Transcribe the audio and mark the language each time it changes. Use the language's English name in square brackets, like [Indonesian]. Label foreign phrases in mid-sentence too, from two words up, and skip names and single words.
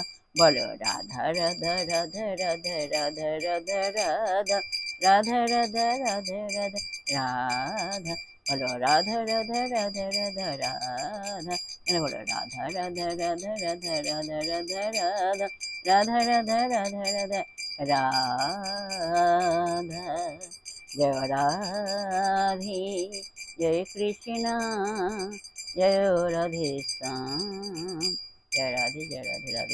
[Bangla] বলো রাধা রাধা রাধা রাধা রাধা রাধা রাধা রাধা রাধা রাধা রাধা রাধা বলো রাধা রাধা রাধা রাধা রাধা বলো রাধা রাধা রাধা রাধা রাধা রাধা রাধা রাধা রাধা রাধা [Hindi] রাধা जय राधे जय कृष्णा जय राधे श्याम जय राधे राधे।